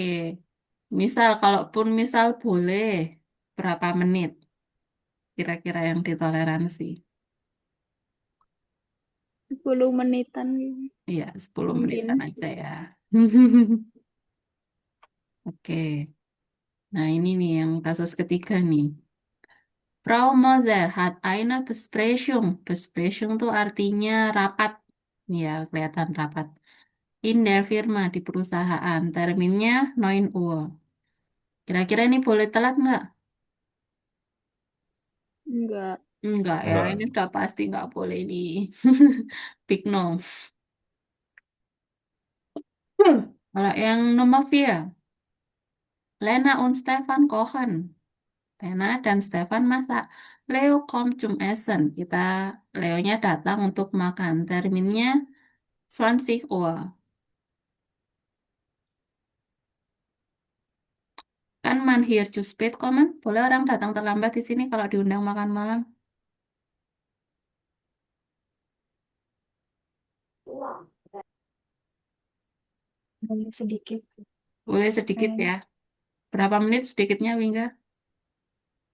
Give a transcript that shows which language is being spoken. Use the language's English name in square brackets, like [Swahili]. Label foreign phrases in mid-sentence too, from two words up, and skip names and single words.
[Indonesian] Kalaupun misal boleh, berapa menit kira-kira yang ditoleransi? 10 menitan gitu. Iya, 10 menitan Mungkin. aja ya. Oke. Nah, ini nih yang kasus ketiga nih. [German] Frau Moser hat eine Besprechung. [Indonesian] Besprechung tuh artinya rapat. Ya, kelihatan rapat. [German] In der Firma, [Indonesian] di perusahaan. Terminnya 9 Uhr. Kira-kira ini boleh telat nggak? Nggak. Enggak ya, ini Enggak. udah pasti nggak boleh ini. [English] Big no. [Indonesian] Kalau yang nomor 4, [German] Lena und Stefan kochen. [Indonesian] Lena dan Stefan masak. [German] Leo kommt zum Essen. [Indonesian] Leonya datang untuk makan. Terminnya 20 Uhr. [German] Kan man hier zu spät kommen? [Indonesian] Boleh orang datang terlambat di sini kalau diundang makan malam? Boleh sedikit. Boleh sedikit Kayaknya ya. Berapa menit sedikitnya, Wingga? 10